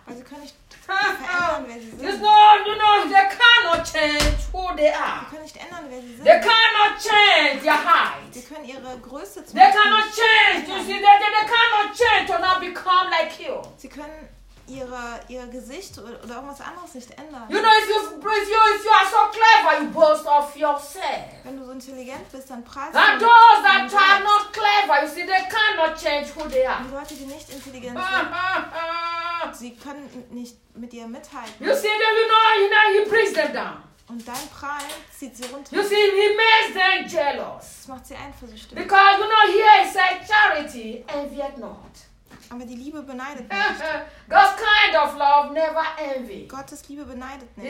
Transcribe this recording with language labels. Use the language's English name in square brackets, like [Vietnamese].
[German] Weil sie können nicht verändern, wer sie sind. [English] You know, they cannot change who they are. [German] Sie können nicht ändern, wer sie sind. [English] They cannot change their height. [German] Sie können ihre Größe zum [English] They cannot change. You see, they cannot change to not become like you. [German] Sie können ihr Gesicht oder irgendwas anderes nicht ändern. [English] You know, if you are so clever, you boast of yourself. [German] Wenn du so intelligent bist, dann prahlst du. [English] And those that are not clever, you see, they cannot change who they are. [German] Die Leute, die nicht intelligent sind, sie können nicht mit ihr mithalten. [English] You see, then you know, he brings them down. [German] Und dann prahlt, zieht sie runter. [English] You see, he makes them jealous. [German] Das macht sie eifersüchtig. [English] Because, you know, here it says charity envieth not. [German] Aber die Liebe beneidet nicht. [English] God's kind of love never envy. [German] Gottes Liebe beneidet nicht.